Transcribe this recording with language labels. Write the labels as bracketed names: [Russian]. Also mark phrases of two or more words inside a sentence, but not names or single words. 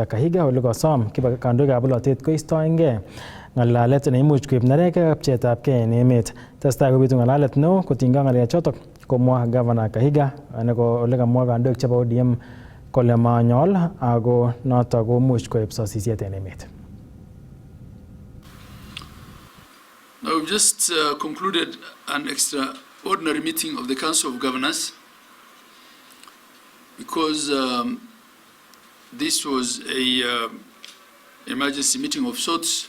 [Kalenjin] Kahiga ole kosom kandoikab bolotet koistoengei ng'alalet neimuch koib nerekekab pcheetabgei en emet. Testai kobitu ng'alalet neo kotinygei ng'alechotok komwa Governor Kahiga ole kamwa kandoik chebo ODM kole manyol ako notok komuch koib sosisiet en emet. [English] Now we've just concluded an extraordinary meeting of the Council of Governors because this was a emergency meeting of sorts.